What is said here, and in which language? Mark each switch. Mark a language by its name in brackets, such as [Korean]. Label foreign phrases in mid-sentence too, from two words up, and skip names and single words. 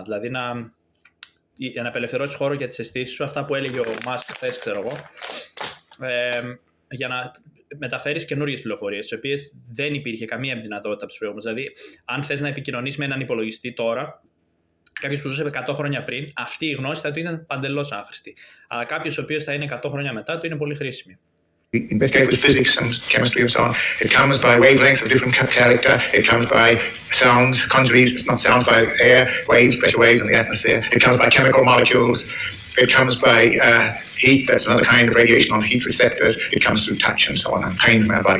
[Greek] Δηλαδή να απελευθερώσεις χώρο για τις αισθήσεις σου, αυτά που έλεγε ο Μάσκ χθες, ξέρω εγώ, για να μεταφέρεις καινούριες πληροφορίες, τις οποίες δεν υπήρχε καμία δυνατότητα από τις προηγούμενες. Δηλαδή, αν θες να επικοινωνείς με έναν υπολογιστή τώρα, κάποιος που ζούσε 100 χρόνια πριν, αυτή η γνώση θα του ήταν παντελώς άχρηστη. Αλλά κάποιος ο οποίος θα είναι 100 χρόνια μετά, του είναι πολύ χρήσιμη. [English] Investigate with physics and chemistry and so on. It comes by wavelengths of different character. It comes by sounds, conjuries. It's not sounds by air, waves, pressure waves in the atmosphere. It comes by chemical molecules. It comes by heat. That's another kind of radiation on heat receptors. It comes through touch and so on, and pain in our body.